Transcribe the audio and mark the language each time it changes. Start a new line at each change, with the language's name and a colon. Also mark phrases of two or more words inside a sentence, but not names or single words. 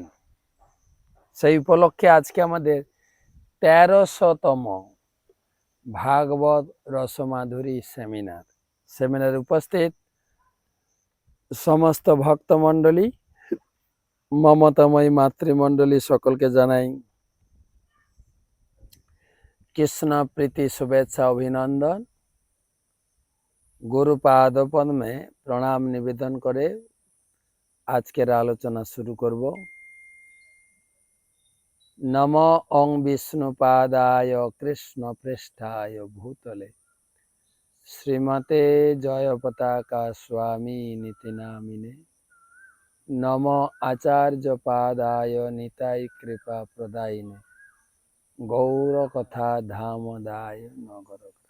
Bangla: সেই উপলক্ষে আজকে আমাদের 1300তম ভাগবত রসমাধুরী সেমিনার উপস্থিত সমস্ত ভক্তমণ্ডলী, মমতাময়ী মাতৃমণ্ডলী সকলকে জানাই কৃষ্ণ প্রীতি শুভেচ্ছা অভিনন্দন। গুরুপাদ পদ্মে প্রণাম নিবেদন করে আজকের আলোচনা শুরু করব।
Sanskrit: नमो ओं विष्णुपादाय कृष्ण पृष्ठाय भूतले श्रीमते जयपताका स्वामी नीति नामिने। नमो आचार्य पादाय निताय कृपा प्रदायिने गौर कथा धामदाय नगर।